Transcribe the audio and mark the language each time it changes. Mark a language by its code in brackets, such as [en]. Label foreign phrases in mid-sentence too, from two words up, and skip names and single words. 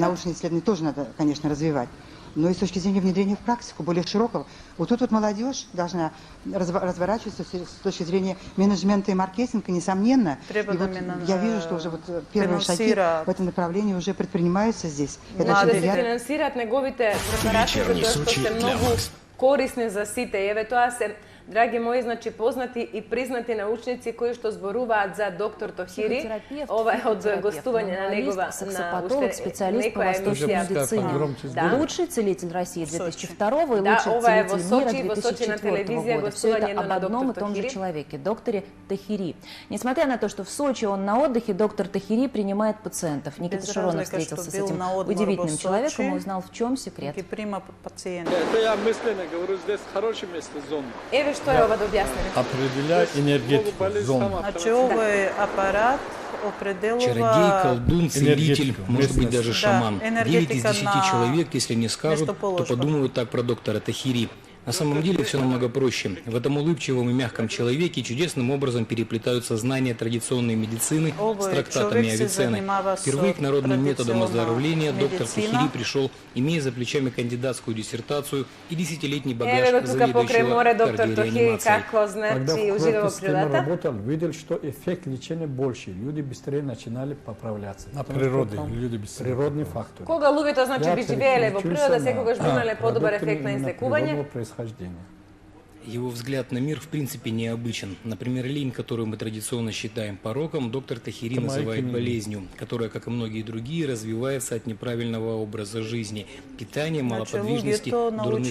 [ru] научные исследования тоже надо, конечно, развивать, но и с точки зрения внедрения в практику, более широкого. Вот тут вот молодежь должна разворачиваться с точки зрения менеджмента и маркетинга, несомненно. [mk] Треба [ru] И [mk] да [ru] вот мина- я вижу, что уже вот первые шаги [mk] финансира. [ru] в этом направлении уже предпринимаются здесь. Это [mk] Значи [ru] очень [mk] да се [ru] приятно. финансираат неговите препарати, Вечерни [mk] затоа што [ru] случаи [mk] се [ru] для [mk] многу [ru] вас. [mk] корисни за сите. И еве тоа се, драги мои, значи познати и признати научници кои што зборуваат за доктор Тохири. [ru] Психотерапевт, [mk] Ова е од [ru] психотерапевт, [mk] гостување на [ru] журналист, [mk] негова [ru] саксофонолог, специалист по восточной [mk] емисија. [ru] медицине. Погромче [mk] Да. [ru] Лучший целитель России Сочи. 2002 и [mk] Да, [ru] лучший [mk] ова е во [ru] целитель мира [mk] Сочи, во Сочи на [ru] 2004 [mk] телевизија [ru] года. Все [mk] гостување [ru] это об [mk] на [ru] одном и [mk] доктор [ru] том же [mk] Тохири. [ru] человеке, докторе Тохири. Несмотря на то, что в Сочи он на отдыхе, доктор Тохири принимает пациентов. Никита [mk] Без [ru] Шаронов [mk] разлика, [ru] встретился с что был этим [mk] на отмор во [ru] удивительным [mk] Сочи. [ru] человеком и узнал, в чем секрет. [mk] Ги прима пациенти. [ru] Это я мысленно говорю, здесь хорошее место зона. [mk] Еве што е ова да објасниме. [ru] Определяй энергетику зона. [mk] Значи, овој апарат определува [ru] Чародей, колдун, целитель, Энергетика, может быть, местность. даже [mk] Да, [ru] шаман. 9 из [mk] энергетика [ru] 10 [mk] на [ru] человек, если не скажут, то [mk] местоположку. [ru] подумают так про доктора Тохири. На самом деле все намного проще. В этом улыбчивом и мягком человеке чудесным образом переплетаются знания традиционной медицины с [mk] Овој [ru] трактатами [mk] човек се [ru] Авиценны. [mk] занимава со [ru] Впервые к народным методам [mk] традиционна [ru] оздоровления доктор [mk] медицина. [ru] Тохири пришел, имея за плечами кандидатскую диссертацию и 10-летний багаж [mk] Еве го тука покрај море [ru] заведующего [mk] доктор Тохири [ru] кардиореанимацией. [mk] како [ru] Когда [mk] значи [ru] в [mk] ужива во [ru] системе [mk] природата. [ru] работал, видел, что эффект лечения больше. Люди быстрее начинали поправляться. На природе, люди быстрее. Природный фактор. [mk] Кога луѓето значи би живееле во природа, секогаш би имале подобар [ru] продукты [mk] ефект на [ru] именно [mk] излекување. [ru] природного происхождения. Его взгляд на мир в принципе необычен. Например, лень, которую мы традиционно считаем пороком, доктор Тохири Это мои называет книги. болезнью, которая, как и многие другие, развивается от неправильного образа жизни, питания, малоподвижности, [mk] луѓето [ru] дурных